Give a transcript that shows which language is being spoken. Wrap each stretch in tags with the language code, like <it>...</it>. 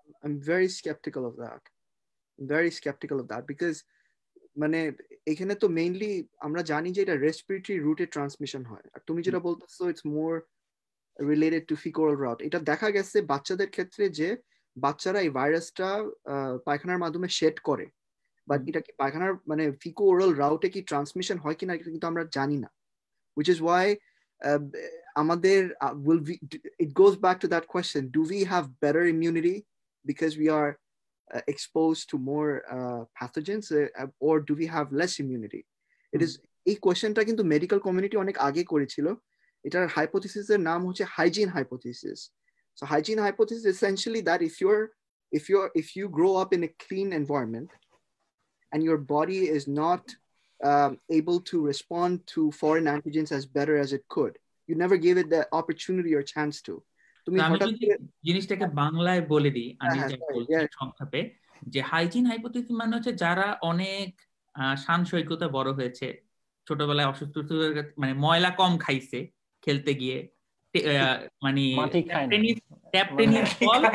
<en>I'm very skeptical of that because</en> <bn>মানে এখানে তো মেইনলি আমরা জানি যে এটা রেসপিরেটরি রুটে ট্রান্সমিশন হয়, আর তুমি যেটা বলতেছো</bn> <en>It's more related to faecal oral route.</en> <bn>এটা দেখা গেছে বাচ্চাদের ক্ষেত্রে যে বাচ্চারা এই ভাইরাসটা পায়খানার মাধ্যমে শেড করে, বাট এটা কি পায়খানার মানে ফিকো ওরাল রাউটে কি ট্রান্সমিশন হয় কিনা এটা কিন্তু আমরা জানি না।</bn> <en>which is why আমাদের it goes back to that question, do we have better immunity because we are exposed to more pathogens, or do we have less immunity?</en> <bn>It is এই কোশ্চেনটা কিন্তু মেডিকেল কমিউনিটি অনেক আগে করেছিল। এটার হাইপোথিসিসের নাম হচ্ছে hygiene hypothesis.</bn> <en>So hygiene hypothesis is essentially that if you grow up in a clean environment and your body is not able to respond to foreign antigens as better as it could, you never gave it the opportunity or chance to.</en> <bn>আমি যদি জিনিসটাকে বাংলায় বলে দিই, আমি যা বলছি সংক্ষেপে, যে হাইজিন হাইপোথিসিস মানে হচ্ছে যারা অনেক শান সৈকতে বড় হয়েছে, ছোটবেলায় অসুস্থ মানে ময়লা কম খাইছে খেলতে গিয়ে, মানে ট্যাপ টেনিস বল,</bn>